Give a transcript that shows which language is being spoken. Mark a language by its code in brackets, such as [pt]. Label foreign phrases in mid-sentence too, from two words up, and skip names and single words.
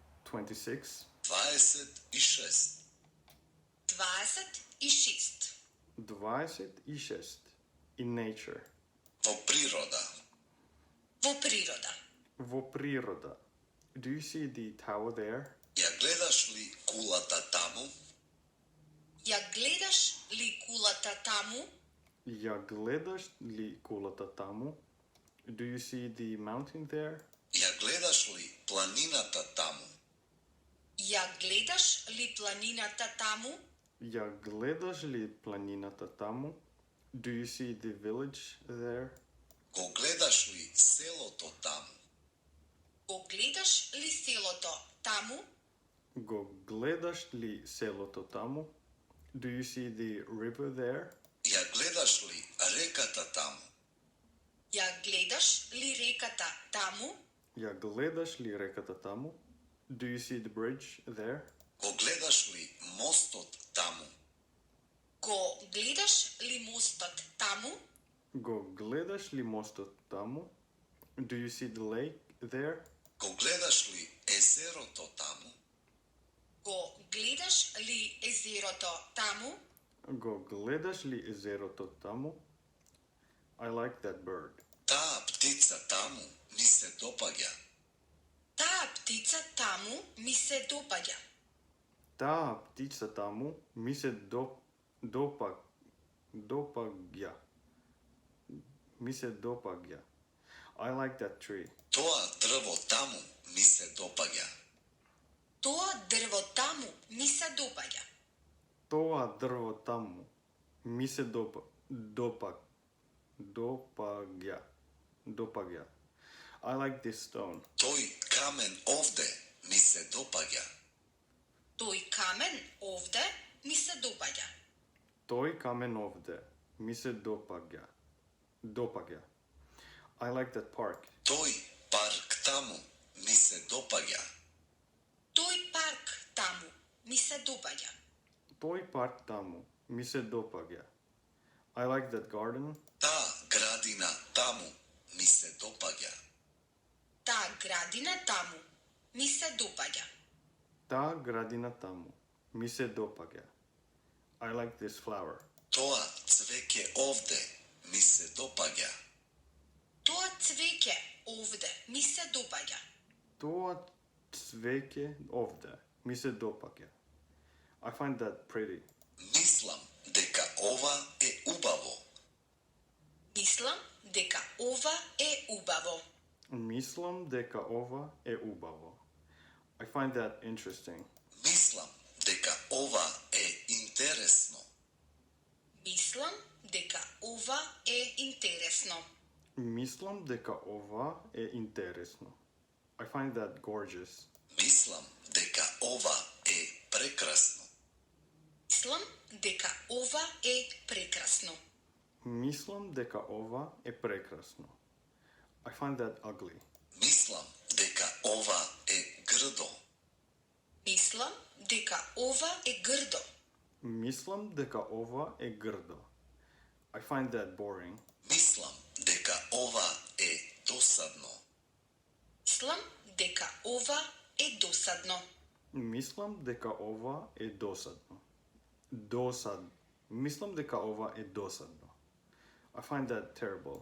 [en] 26. 26. 26. 26. In nature. [mk] Во природа. Во природа. Во природа. [en] Do you see the tower there? [mk] Ја гледаш ли кулата таму? Ја гледаш ли кулата таму? Я гледаш ли кулата таму? [en] Do you see the mountain there? [mk] Ја гледаш ли планината таму? Ја гледаш ли планината таму? Я гледаш ли планината таму? [en] Do you see the village there? [mk] Го гледаш ли селото таму? Го гледаш ли селото таму? Го гледаш ли селото таму? [en] Do you see the river there? [mk] Ја гледаш ли реката таму? Ја гледаш ли реката таму? Я гледаш ли реката таму? [en] Do you see the bridge there? [mk] Го гледаш ли мостот таму? Го гледаш ли мостот таму? Го гледаш ли мостот таму? [en] Do you see the lake there? [mk] Го гледаш ли езерото таму? Го гледаш ли езерото таму? Го гледаш ли езерото таму? [en] I like that bird. [mk] Таа птица таму ми се допаѓа. Таа птица таму ми се допаѓа. Таа птица таму ми се допаѓа. Ми се допаѓа. [en] I like that tree. [mk] Тоа дрво таму ми се допаѓа. Тоа дрво таму ми се допаѓа. Тоа дрво таму ми се допаѓа. [en] I like this stone. [mk] Тој камен овде ми се допаѓа. Тој камен овде ми се допаѓа. Тој камен овде ми се допаѓа. [en] I like that park. [mk] Тој парк таму ми се допаѓа. Тој парк таму ми се допаѓа. Тој парк таму ми се допаѓа. [en] I like that garden. [mk] Таа градина таму ми се допаѓа. Таа градина таму ми се допаѓа. Таа градина таму ми се допаѓа. [en] I like this flower. [mk] Тоа цвеќе овде ми се допаѓа. Тоа цвеќе овде ми се допаѓа. Тоа цвеќе овде ми се допаѓа. [en] I find that pretty. [mk] Мислам дека ова е убаво. Мислам дека ова е убаво. Мислам дека ова е убаво. [en] I find that interesting. [mk] Мислам дека ова е интересно. Мислам дека ова е интересно. Мислам дека ова е интересно. [en] I find that gorgeous. [mk] Мислам дека ова е прекрасно. Мислам дека ова е прекрасно. Мислам дека ова е прекрасно. [en] I find that ugly. [mk] Мислам дека ова е грдо. Мислам дека ова е грдо. Мислам дека ова е грдо. [en] I find that boring. [mk] Мислам дека ова е досадно. Мислам дека ова е досадно. Мислам дека ова е досадно. Мислам дека ова е досадно. [en] I find that terrible.